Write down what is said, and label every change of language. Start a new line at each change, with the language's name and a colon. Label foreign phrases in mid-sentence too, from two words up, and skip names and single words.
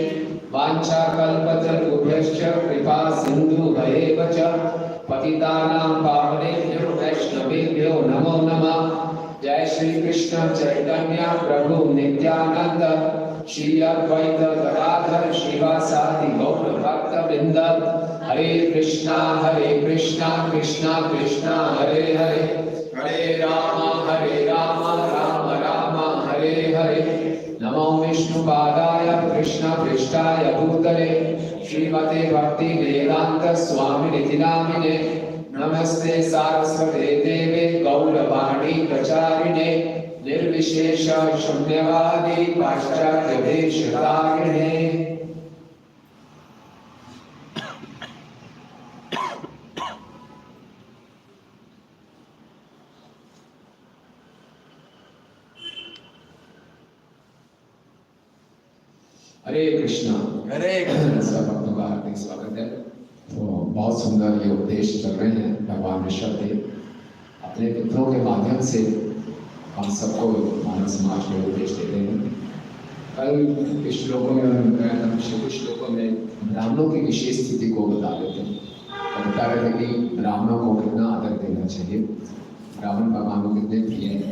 Sanskrit: वाञ्छाकल्पतरुभ्यश्च कृपा सिन्धुभ्येव च पतितानां पावनेभ्यो वैष्णवेभ्यो नमो नमः। जय श्री कृष्ण चैतन्य प्रभु नित्यानंद श्री अद्वैत गदाधर श्रीवासादि गौर भक्तवृंद। हरे कृष्णा कृष्णा कृष्णा हरे हरे, हरे राम राम राम हरे हरे। नमो विष्णुपादाय कृष्ण पृष्ठाय भूतले श्रीमते भक्ति वेदांत स्वामिनिधि नामिने। नमस्ते सारस्वते देवे गौरवाणी प्रचारिणे निर्विशेष शून्यवादी पाश्चात्य देशतारिणे। हरे कृष्णा। हरे कृष्ण।
Hindi: सब भक्तों का हार्दिक स्वागत है। तो बहुत सुंदर ये उपदेश चल रहे हैं। भगवान ऋषभ देव अपने पुत्रों के माध्यम से हम सबको मानव समाज में उपदेश देते हैं। कल के श्लोकों में उन्होंने बताया था, पिछले कुछ श्लोकों में ब्राह्मणों की विशेष स्थिति को बता देते हैं और बता रहे थे कि ब्राह्मणों को कितना आदर देना चाहिए, ब्राह्मण भगवान को कितने प्रिय हैं।